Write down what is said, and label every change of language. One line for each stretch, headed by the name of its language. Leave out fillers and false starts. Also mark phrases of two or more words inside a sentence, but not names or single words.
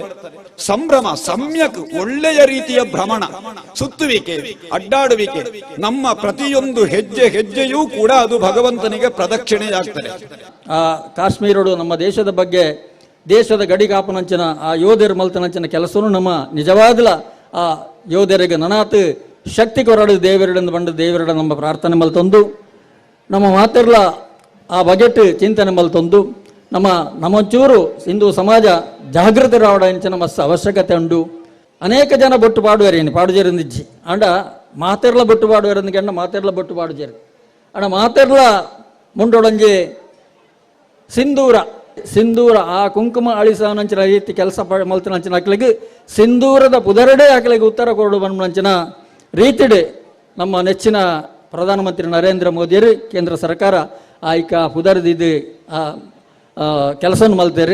Kannada: ಸಂಭ್ರಮ ಸಮ್ಯಕ್ ಒಳ್ಳೆಯ ರೀತಿಯ ಭ್ರಮಣ, ಸುತ್ತುವಿಕೆ, ಅಡ್ಡಾಡುವಿಕೆ. ನಮ್ಮ ಪ್ರತಿಯೊಂದು ಹೆಜ್ಜೆ ಹೆಜ್ಜೆಯೂ ಕೂಡ ಅದು ಭಗವಂತನಿಗೆ ಪ್ರದಕ್ಷಿಣೆಯಾಗ್ತದೆ.
Tulu: ಕಾಶ್ಮೀರಡು ನಮ್ಮ ದೇಶದ ಬಗ್ಗೆ, ದೇಶದ ಗಡಿಗಾಪನಂಚಿನ ಆ ಯೋಧರ ಮಲ್ತನಂಚಿನ ಕೆಲಸನೂ ನಮ್ಮ ನಿಜವಾದ ಆ ಯೋಧರಿಗೆ ನನಾತ್ ಶಕ್ತಿ ಕೊರಡು ದೇವರಡೆಂದು ಬಂದು ದೇವರಡ ನಮ್ಮ ಪ್ರಾರ್ಥನೆ ಮಲ್ತೊಂದು ನಮ್ಮ ಮಾತಿರ್ಲ ಆ ಬಗೆಟ್ ಚಿಂತನೆ ಮಲ್ತೊಂದು ನಮ್ಮಂಚೂರು ಹಿಂದೂ ಸಮಾಜ ಜಾಗೃತಿ ರಾವಡಂಚಿನ ಮಸ್ತ್ ಅವಶ್ಯಕತೆ ಉಂಡು. ಅನೇಕ ಜನ ಬೊಟ್ಟು ಪಾಡುವೇರೇನು ಪಾಡುಜೇರಿಂದಿಜ್ಜಿ ಅಂಡ ಮಾತೆರ್ಲ ಬೊಟ್ಟು ಪಾಡುವೇರಂದಿಗೆ ಮಾತೆರ್ಲ ಬೊಟ್ಟು ಪಾಡುಜೇರು ಅಣ್ಣ ಮಾತೆರ್ಲ ಮುಂಡೊಳಂಜಿ ಸಿಂಧೂರ ಆ ಕುಂಕುಮ ಅಳಿಸನಂಚಿನ ರೀತಿ ಕೆಲಸ ಮಲ್ತಿನಂಚಿನ ಅಕ್ಲಿಗೆ ಸಿಂಧೂರದ ಪುದರಡೆ ಅಕ್ಲಿಗೆ ಉತ್ತರ ಕೊರಡು ಬಂದಂಚಿನ ರೀತಿಡೆ ನಮ್ಮ ನೆಚ್ಚಿನ ಪ್ರಧಾನಮಂತ್ರಿ ನರೇಂದ್ರ ಮೋದಿಯರು ಕೇಂದ್ರ ಸರ್ಕಾರ ಆಯ್ಕ ಪುದರದಿದ್ದು ಕೆಲಸ ಮಲ್ತೇರಿ.